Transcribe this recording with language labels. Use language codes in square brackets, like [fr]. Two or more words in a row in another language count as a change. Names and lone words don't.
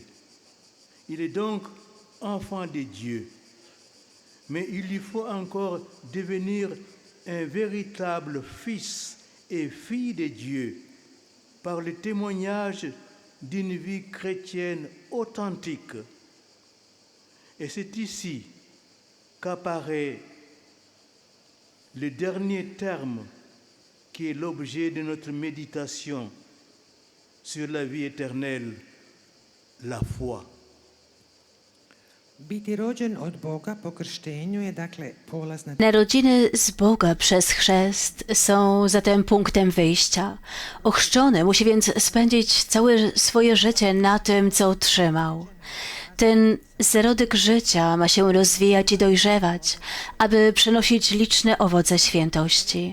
[fr] Il est donc enfant de Dieu, mais il lui faut encore devenir un véritable fils et fille de Dieu par le témoignage d'une vie chrétienne authentique. Et c'est ici qu'apparaît le dernier terme qui est l'objet de notre méditation sur la vie éternelle, la foi. [hr] Biti rođen od Boga po krštenju je dakle polazna [pl] Narodziny z Boga przez chrzest są zatem punktem wyjścia. Ochrzczony musi więc spędzić całe swoje życie na tym, co otrzymał. Ten zarodek życia ma się rozwijać i dojrzewać, aby przynosić liczne owoce świętości.